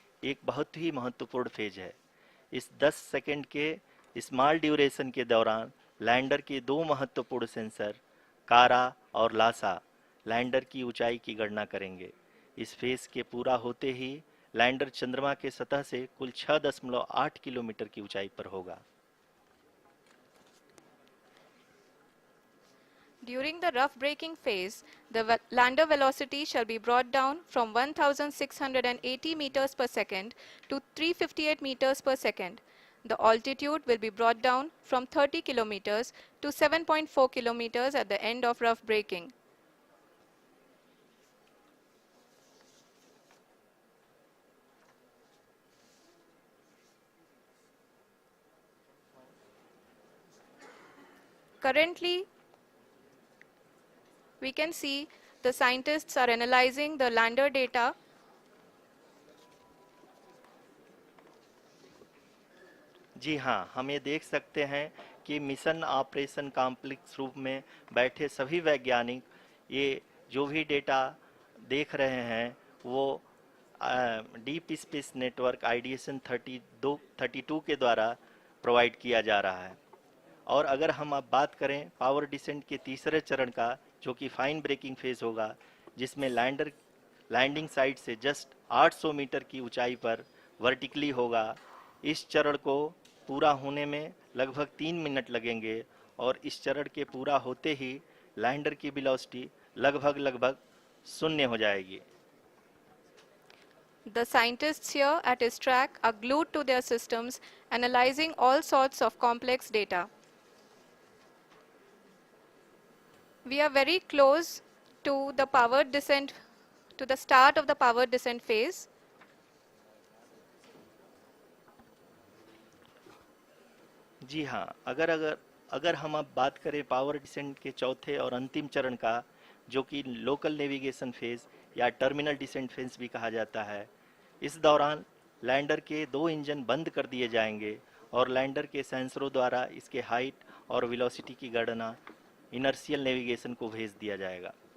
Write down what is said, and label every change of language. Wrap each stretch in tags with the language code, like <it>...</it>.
<hi>एक बहुत ही महत्वपूर्ण फेज है। इस 10 सेकंड के स्मॉल ड्यूरेशन के दौरान लैंडर के दो महत्वपूर्ण सेंसर कारा और लासा लैंडर की ऊंचाई की गणना करेंगे। इस फेज के पूरा होते ही लैंडर चंद्रमा के सतह से कुल 6.8 किलोमीटर की ऊंचाई पर होगा।</hi> <en>During the rough braking phase, the lander velocity shall be brought down from 1680 meters per second to 358 meters per second. The altitude will be brought down from 30 kilometers to 7.4 kilometers at the end of rough braking. Currently, we can see the scientists are analyzing the lander data.</en> <hi>जी हाँ, हम ये देख सकते हैं कि mission operation complex रूप में बैठे सभी वैज्ञानिक ये जो भी डेटा देख रहे हैं वो डीप स्पेस नेटवर्क आईडीएसन 32 के द्वारा प्रोवाइड किया जा रहा है। और अगर हम अब बात करें पावर डिसेंट के तीसरे चरण का, जो कि फाइन ब्रेकिंग फेज होगा, जिसमें लैंडिंग साइट से जस्ट 800 मीटर की ऊंचाई पर वर्टिकली होगा। इस चरण को पूरा होने में लगभग 3 मिनट लगेंगे और इस चरण के पूरा होते ही लैंडर की वेलोसिटी लगभग शून्य हो जाएगी।</hi> <en>The scientists here at his track are glued to their systems, analyzing all sorts of complex data. We are very close to the power descent, to the start of the power descent phase.</en> <hi>जी हाँ, अगर अगर अगर हम अब बात करें power descent के चौथे और अंतिम चरण का, जो कि लोकल नेविगेशन फेज या टर्मिनल डिसेंट फेज भी कहा जाता है, इस दौरान लैंडर के दो इंजन बंद कर दिए जाएंगे और लैंडर के सेंसरों द्वारा इसके हाइट और वेलोसिटी की गणना इनर्शियल नेविगेशन को भेज दिया जाएगा।</hi>